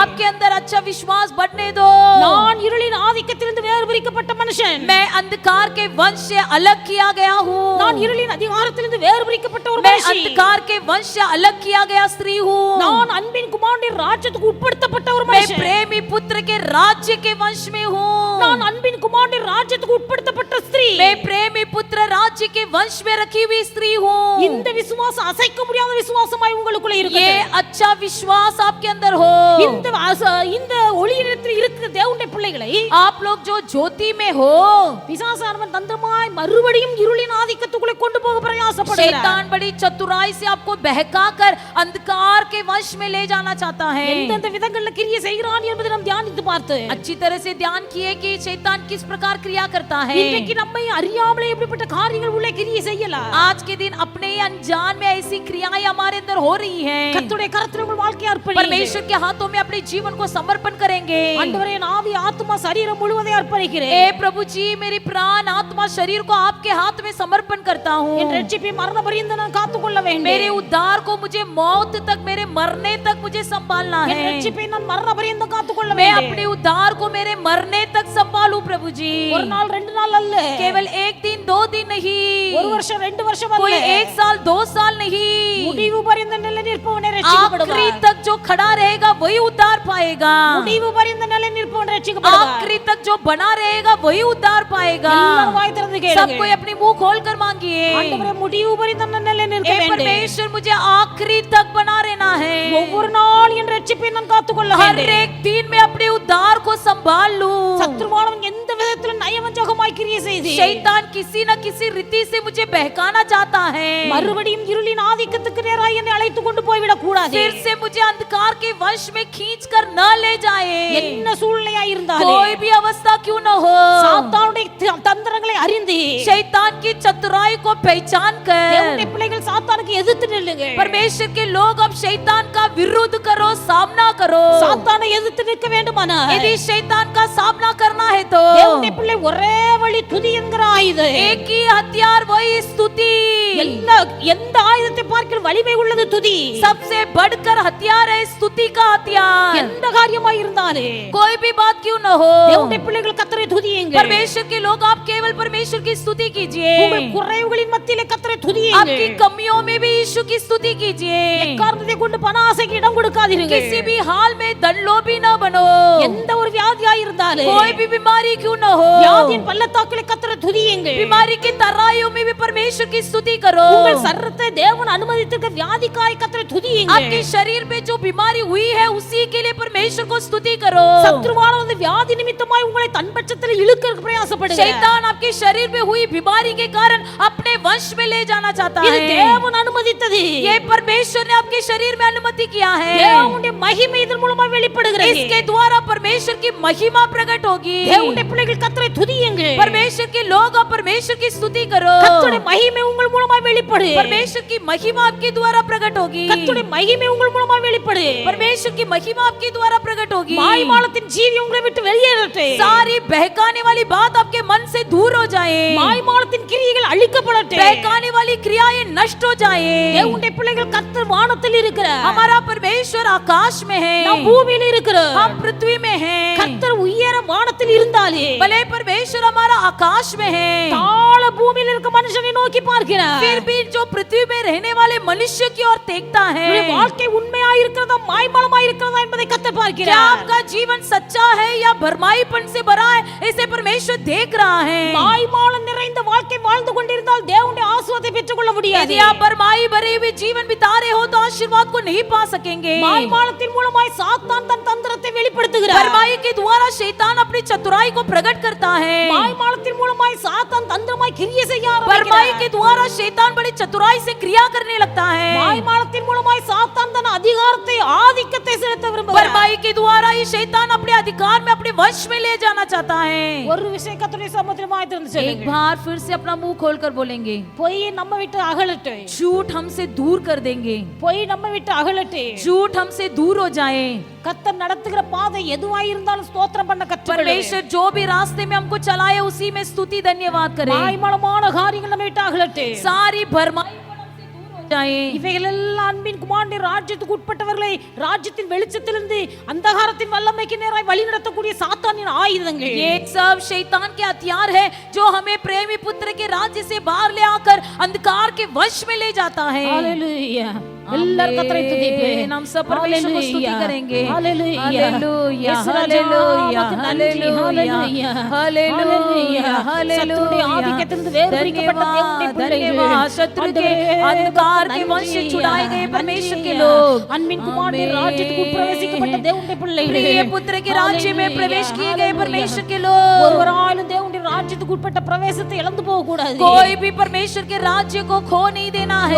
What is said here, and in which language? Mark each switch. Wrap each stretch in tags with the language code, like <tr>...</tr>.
<hi>आपके अंदर अच्छा विश्वास बढ़ने दो.</hi> <ta>நான் இருளின் ஆதிக்கத்திலிருந்து வேறு பிரிக்கப்பட்ட மனுஷன்.</ta> <hi>मैं अंधकार के वंश से अलग किया गया हूँ.</hi> <ta>நான் இருளின் அதிகாரத்திலிருந்து வேறு பிரிக்கப்பட்ட ஒரு</ta> <hi>मैं</hi> <ta>மனுஷி.</ta> <hi>अंधकार के वंश से अलग किया गया स्त्री हूँ.</hi> <ta>நான் அன்பின் குமாரனுடைய ராஜ்யத்துக்கு உட்படுத்தப்பட்ட ஒரு</ta> <hi>मैं</hi> <ta>மனுஷன்.</ta> <hi>प्रेमी पुत्र के राज्य के वंश में हूँ.</hi> <ta>நான் அன்பின் குமாரனுடைய ராஜ்யத்துக்கு உட்படுத்தப்பட்ட ஸ்திரீ.</ta> <hi>मैं प्रेमी पुत्र राज्य के वंश में रखी हुई स्त्री हूँ.</hi> <ta>இந்த விசுவாசம் அசைக்க முடியாத விசுவாசமாய் உங்களுக்குள்ள இருக்கு.</ta> <hi>ये अच्छा विश्वास आपके अंदर हो.</hi> <ta>இந்த ஒளியிடத்தில் இருக்கிற தேவனுடைய பிள்ளைகளை</ta> <hi>आप लोग जो ज्योति में हो</hi> <ta>பிசாசானவன் தந்திரமாய் மறுபடியும் இருளின் ஆதிக்கத்துக்குள்ளே கொண்டு போக பிரயாசப்படுகிறார்.</ta> <hi>शैतान बड़ी चतुराई से आपको बहकाकर अंधकार के वंश में ले जाना चाहता है.</hi> <ta>எந்தெந்த விதங்கள்ல கிரியை செய்கிறான் என்பதை நாம் தியானித்து பார்த்து</ta> <hi>अच्छी तरह से ध्यान किए कि शैतान किस प्रकार क्रिया करता है.</hi> <ta>இன்றைக்கு நம்மை அறியாமலே எப்படிப்பட்ட காரியங்கள் உள்ளே கிரியை செய்யலாம்.</ta> <hi>आज के दिन अपने ही अनजान में ऐसी क्रियाएं हमारे अंदर हो रही हैं.</hi> <ta>கர்த்தருடைய கரத்தில் உங்கள் வாழ்க்கையை அர்ப்பணியுங்கள்.</ta> <hi>परमेश्वर के हाथों में अपने जीवन को समर्पण करेंगे.</hi> <ta>ஆண்டவரே என் ஆவி ஆத்மா சரீரம் முழுவதை அர்ப்பணிக்கிறேன்.</ta> <hi>ए प्रभु जी मेरी प्राण आत्मा शरीर को आपके हाथ में समर्पण करता हूँ.</hi> <ta>என் ரட்சிப்பை மரண பரியந்தம் நான் காத்துக்கொள்ள வேண்டும்.</ta> <hi>मेरे उद्धार को मुझे मौत तक मेरे मरने तक मुझे संभालना</hi> <ta>என்</ta> <hi>है.</hi> <ta>ரட்சிப்பை நான் மரண பரியந்தம் காத்துக்கொள்ள</ta> <hi>मैं</hi> <ta>வேண்டும்.</ta> <hi>अपने उद्धार को मेरे मरने तक संभालूं प्रभु जी.</hi> <ta>ஒரு நாள் ரெண்டு நாள் அல்ல.</ta> <hi>केवल एक दिन दो दिन नहीं.</hi> <ta>ஒரு வருஷம் ரெண்டு வருஷம் அல்ல.</ta> <hi>कोई एक साल दो साल नहीं.</hi> <ta>முடிவு பரியந்தம் நிலை நிற்பவனே</ta> <hi>आखिरी</hi> <ta>ரட்சிக்கப்படுவார்.</ta> <hi>तक जो खड़ा रहेगा वही उद्धार पाएगा.</hi> <ta>முடிவு பரியந்தம் நிலை நிற்பவன் ரட்சிக்கப்படுவார்.</ta> <hi>आखिरी तक जो बना रहेगा वही उद्धार पाएगा.</hi> <ta>எல்லாரும் வாய் திறந்து</ta> <hi>सब</hi> <ta>கேளுங்க.</ta> <hi>कोई अपनी मुंह खोल कर मांगिए.</hi> <ta>ஆண்டவரே முடிவு பரியந்தம் நான் நிலை நிற்க</ta> <hi>ए</hi> <ta>வேண்டும்.</ta> <hi>परमेश्वर मुझे आखिरी तक बना रहना है.</hi> <ta>ஒவ்வொரு நாள் என் ரட்சிப்பை நான் காத்துக்கொள்ள</ta> <hi>हर</hi> <ta>வேண்டும்.</ta> <hi>एक दिन में अपने उद्धार को संभाल लूं.</hi> <ta>சத்ருவானவன் எந்த விதத்திலும் நயவஞ்சகமாய் கிரியை செய்து</ta> <hi>शैतान किसी न किसी रीति से मुझे बहकाना चाहता है.</hi> <ta>மறுபடியும் இருளின் ஆதிக்கத்துக்கு நேராக என்னை அழைத்து கொண்டு போய்விடக் கூடாது.</ta> <hi>फिर से मुझे अंधकार के वश में खींच कर न ले जाए.</hi> <ta>என்ன சூழ்நிலையா இருந்தாலும்</ta> <hi>कोई भी अवस्था क्यों न हो.</hi> <ta>சாத்தானுடைய தந்திரங்களை அறிந்து</ta> <hi>शैतान की चतुराई को पहचान</hi> <ta>தேவனுடைய</ta> <hi>कर</hi> <ta>பிள்ளைகள் சாத்தானுக்கு எதிர்த்து நில்லுங்க.</ta> <hi>परमेश्वर के लोग अब शैतान का विरोध करो, सामना करो.</hi> <ta>சாத்தானை எதிர்த்து நிற்க வேண்டுமானால்</ta> <hi>यदि शैतान का सामना करना है तो</hi> <ta>தேவனுடைய பிள்ளை ஒரே வழி துதி என்கிற ஆயுதம்.</ta> <hi>एक ही हथियार वही स्तुति.</hi> <ta>எந்த ஆயுதத்தை பார்க்கிற வலிமை உள்ளது துதி.</ta> <hi>सबसे बढ़कर हथियार है स्तुति का हथियार.</hi> <ta>எந்த காரியமாய் இருந்தாலும்</ta> <hi>कोई भी बात क्यों न हो.</hi> <ta>தேவனுடைய பிள்ளைகள் கர்த்தரை துதியுங்கள்.</ta> <hi>परमेश्वर के लोग आप केवल परमेश्वर की स्तुति कीजिए.</hi> <ta>உங்கள் குறைவுகளின் மத்தியிலே கர்த்தரை</ta> <hi>आपकी</hi> <ta>துதியுங்கள்.</ta> <hi>कमियों में भी यीशु की स्तुति कीजिए.</hi> <ta>எக்காரணத்தை கொண்டு பண ஆசைக்கு இடம் கொடுக்காதீர்கள்.</ta> <hi>किसी भी हाल में धनलोभी न बनो.</hi> <ta>எந்த ஒரு வியாதியாய் இருந்தாலும்</ta> <hi>कोई भी बीमारी क्यों न हो.</hi> <ta>வியாதியின் பள்ளத்தாக்கிலே கர்த்தரை துதியுங்கள்.</ta> <hi>बीमारी के तराइयों में भी परमेश्वर की स्तुति करो.</hi> <ta>உங்கள் சரீரத்தை தேவன் அனுமதித்திருக்க வியாதிக்காய் கர்த்தரை துதியுங்க.</ta> <hi>आपके शरीर पे जो बीमारी हुई है उसी के लिए परमेश्वर को स्तुति करो।</hi> <ta>சத்ருவானவன் வியாதி நிமித்தமாய் உங்களை தன் பட்சத்தில் இழுக்க பிரயாசப்படுகிறார்.</ta> <hi>शैतान आपके शरीर में हुई बीमारी के कारण अपने वश में ले जाना चाहता</hi> <ta>இது</ta> <hi>है।</hi> <ta>தேவன் அனுமதித்தது.</ta> <hi>ये परमेश्वर ने आपके शरीर में अनुमति किया है।</hi> <ta>தேவனுடைய மகிமை இதன் மூலமா வெளிப்படுகிறது.</ta> <hi>इसके द्वारा परमेश्वर की महिमा प्रकट होगी।</hi> <ta>தேவனுடைய பிள்ளைகள் கர்த்தரை துதியுங்க.</ta> <hi>परमेश्वर के लोग आप परमेश्वर की स्तुति करो।</hi> <ta>கர்த்தருடைய மகிமை உங்கள் மூலமா வெளிப்படு.</ta> <hi>परमेश्वर की महिमा आपके द्वारा प्रकट होगी।</hi> <ta>கர்த்தருடைய மகிமை உங்கள் மூலமா வெளிப்படு.</ta> <hi>परमेश्वर की महिमा आपके द्वारा प्रकट होगी।</hi> <ta>மாய்மாலத்தின் ஜீவி உங்களை விட்டு வெளியேறட்டும்.</ta> <hi>सारी बहकाने वाली बात आपके मन से दूर हो जाए।</hi> <ta>மாய்மாலத்தின் கிரியைகள் அழிக்கப்படட்டும்.</ta> <hi>बहकाने वाली क्रियाएं नष्ट हो जाए।</hi> <ta>தேவனுடைய பிள்ளைகள் கர்த்தர் வானத்தில் இருக்கிறார்.</ta> <hi>हमारा परमेश्वर आकाश में है,</hi> <ta>நாம் பூமியில் இருக்கிறோம்.</ta> <hi>हम पृथ्वी में हैं।</hi> <ta>கர்த்தர் உயர வானத்தில் இருந்தாலே</ta> <hi>भले परमेश्वर हमारा आकाश में है,</hi> <ta>தாழ பூமியில் இருக்க மனுஷனை நோக்கி பார்க்கிறார்.</ta> <hi>फिर भी जो पृथ्वी में रहने वाले मनुष्य की ओर देखता है।</hi> <ta>உங்களுடைய வாழ்க்கை உண்மையா இருக்கிறதா மாய்மாலமா இருக்கிறதா என்பதை கர்த்தர்</ta> <hi>क्या</hi> <ta>பார்க்கிறார்.</ta> <hi>आपका जीवन सच्चा है या भरमाईपन से भरा है, इसे परमेश्वर देख रहा है।</hi> <ta>மாய்மாலம் நிறைந்த வாழ்க்கை வாழ்ந்து கொண்டிருந்தால் தேவனுடைய ஆசீர்வாதத்தை பெற்றுக்கொள்ள முடியாது.</ta> <hi>यदि आप भरमाई भरे हुए जीवन बिता रहे हो तो आशीर्वाद को नहीं पा सकेंगे।</hi> <ta>மாய்மாலத்தின் மூலமாய் சாத்தான் தன் தந்திரத்தை வெளிப்படுத்துகிறார்.</ta> <hi>भरमाई के द्वारा शैतान अपनी चतुराई को प्रकट करता है।</hi> <ta>மாய்மாலத்தின் மூலமாய் சாத்தான் தந்திரமாய் கிரியை செய்ய</ta> <hi>भरमाई</hi> <ta>ஆரம்பிக்கிறார்.</ta> <hi>के द्वारा शैतान बड़ी चतुराई से क्रिया करने लगता है।</hi> <ta>மாய்மாலத்தின் மூலமாய் சாத்தான் தன் அதிகாரத்தை ஆதிக்கத்தை செலுத்த விரும்புகிறார்.</ta> <hi>भरमाई के द्वारा ये शैतान अपने अधिकार में अपने वश में ले जाना चाहता है।</hi> <ta>ஒரு விஷயம் கர்த்தருடைய சமூகத்தில் மாத்திரம்</ta> <hi>एक</hi> <ta>சொல்லுங்க.</ta> <hi>बार फिर से अपना मुंह खोलकर बोलेंगे,</hi> <ta>பொய் நம்ம விட்டு அகலட்டும்.</ta> <hi>झूठ हमसे दूर कर देंगे,</hi> <ta>பொய் நம்ம விட்டு அகலட்டும்.</ta> <hi>झूठ हमसे दूर हो जाए।</hi> <ta>கர்த்தர் நடத்துகிற பாதை எதுவாய் இருந்தாலும் ஸ்தோத்திரம் பண்ண கற்றுக்கொள்ளுங்க.</ta> <hi>परमेश्वर जो भी रास्ते में हमको चलाए उसी में स्तुति धन्यवाद करें।</hi> <ta>மாய்மாலமான காரியங்கள் நம்ம விட்டு அகலட்டும்.</ta> <hi>सारी भरमाई हमसे दूर हो जाए।</hi> <ta>இவைகள் எல்லாம் அன்பின் குமாரனுடைய ராஜ்யத்துக்கு உட்பட்டவர்களை ராஜ்யத்தின் வெளிச்சத்திலிருந்து அந்தகாரத்தின் வல்லமைக்கு நேராய் வழிநடத்தக்கூடிய சாத்தானின் ஆயுதங்கள்.</ta> <hi>ये सब शैतान के हथियार है जो हमें प्रेमी पुत्र के राज्य से बाहर ले आकर अंधकार के वश में ले जाता है।</hi> <ta>ஹalleluya. எல்லாரும் கர்த்தரை துதிப்போம்.</ta> <hi>हम सब परमेश्वर को स्तुति करेंगे।</hi> <ta>ஹalleluya.</ta> <hi>हालेलुया</hi> <ta>ஹalleluya.</ta> <hi>हालेलुया हालेलुया</hi> <ta>சத்துருடைய ஆதிக்கத்திலிருந்து வேறு பிரிக்கப்பட்ட தேவனுடைய பிள்ளைகள்,</ta> <hi>शत्रु के अंधकार के वंश से छुड़ाए गए परमेश्वर के लोग,</hi> <ta>அன்பின் குமாரனுடைய ராஜ்யத்துக்கு பிரவேசிக்கப்பட்ட தேவனுடைய பிள்ளைகள்,</ta> <hi>प्रिय पुत्र के राज्य में प्रवेश किए गए परमेश्वर के लोग।</hi> <ta>ஒருவராலும் தேவனுடைய ராஜ்யத்துக்கு உட்பட்ட பிரவேசத்தை இழந்து போக கூடாது.</ta> <hi>कोई भी परमेश्वर के राज्य को खो नहीं देना है।</hi>